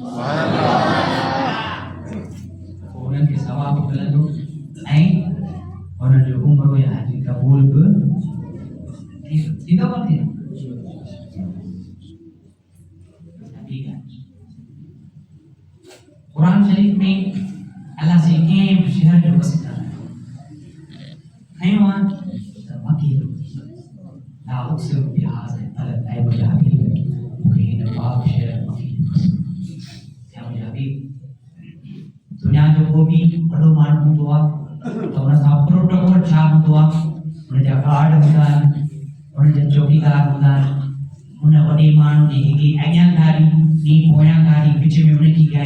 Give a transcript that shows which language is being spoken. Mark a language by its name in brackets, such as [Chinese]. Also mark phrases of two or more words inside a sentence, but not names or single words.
[Sindhi] उन्हनि खे सवाब मिलंदो ऐं उन्हनि जो उमरो या हज क़बूल बि थींदो कोन थींदो कुरान शरीफ में अल्लाह से कंहिं बि शहर जो वसीला खयो आहे त मकी [Arabic] لا أقسم بهذا البلد [Sindhi] ऐं मुंहिंजा हबीब मूंखे हिन पाक शहर मकी ऐं मुंहिंजा हबीब दुनिया जो को बि वॾो माण्हू हूंदो आहे त हुन सां प्रोटोकॉल छा हूंदो आहे हुनजा गार्ड हूंदा आहिनि हुनजा चौकीदार हूंदा आहिनि उन वॾे माण्हू जी हिकिड़ी अॻियां गाॾी ॿी पोयां गाॾी विच में उनजी गाॾी